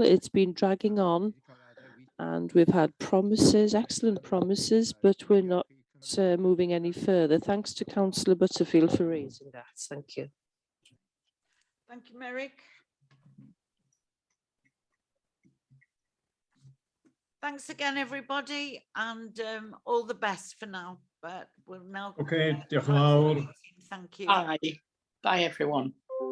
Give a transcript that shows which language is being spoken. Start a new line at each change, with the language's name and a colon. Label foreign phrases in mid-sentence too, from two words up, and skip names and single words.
English: It's been dragging on and we've had promises, excellent promises, but we're not moving any further. Thanks to Councillor Butterfield for raising that. Thank you. Thank you, Merrick. Thanks again, everybody, and all the best for now. But we'll now.
Welsh: Okay, diolch yn fawr.
English: Thank you. Bye. Bye, everyone.